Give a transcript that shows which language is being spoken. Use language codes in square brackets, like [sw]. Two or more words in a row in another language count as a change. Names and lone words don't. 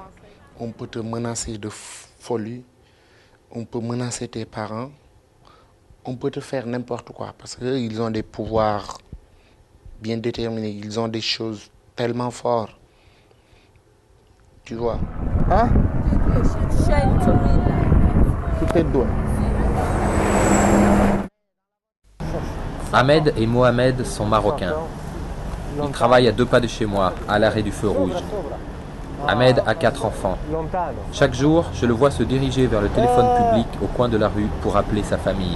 [fr] On peut te menacer de folie, on peut menacer tes parents, on peut te faire n'importe quoi parce qu'ils ont des pouvoirs bien déterminés, ils ont des choses tellement fortes. Tu vois? Hein? [it] Tutte e due. [fr] Ahmed et Mohamed sont marocains. Ils travaillent à 2 pas de chez moi, à l'arrêt du feu rouge. Ahmed a 4 enfants. Chaque jour, je le vois se diriger vers le téléphone public au coin de la rue pour appeler sa famille.